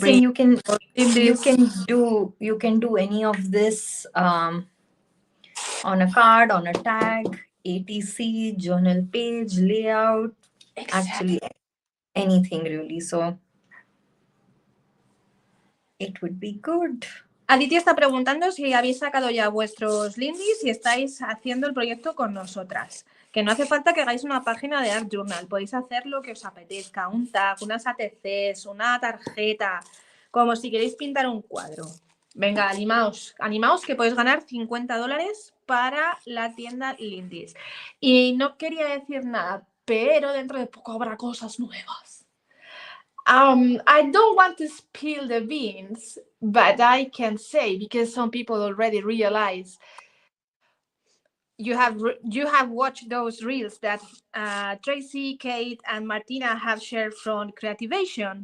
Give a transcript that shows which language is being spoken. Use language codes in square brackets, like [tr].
[en] Bring you can Lindy's. you can do any of this on a card, on a tag, ATC, journal page, layout, actually anything really. So it would be good. [es] Aditi está preguntando si habéis sacado ya vuestros Lindys y estáis haciendo el proyecto con nosotras. Que no hace falta que hagáis una página de Art Journal. Podéis hacer lo que os apetezca. Un tag, unas ATCs, una tarjeta. Como si queréis pintar un cuadro. Venga, animaos que podéis ganar $50 para la tienda Lindys. Y no quería decir nada, pero dentro de poco habrá cosas nuevas. [en] I don't want to spill the beans, but I can say, because some people already realize, you have watched those reels that Tracy, Kate, and Martina have shared from Creativation.